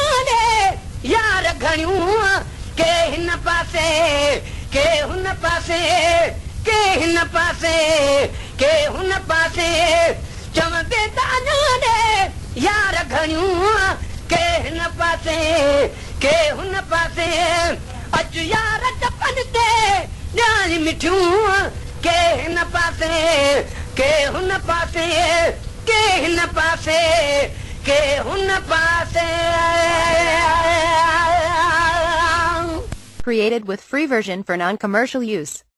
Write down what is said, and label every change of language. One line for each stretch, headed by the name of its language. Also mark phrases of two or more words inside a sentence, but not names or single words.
Sindhi: रे यार घणियूं के हिन पासे के हुन पासे के हिन पासे के हुन पासे चवंदे तानो रे यार घणियूं के हिन पासे के हुन पासे अच यार चपन ते ॼाण मिठियूं के हिन पासे के हुन पासे के हिन पासे के हुन पासे
English: Created with free version for non-commercial use.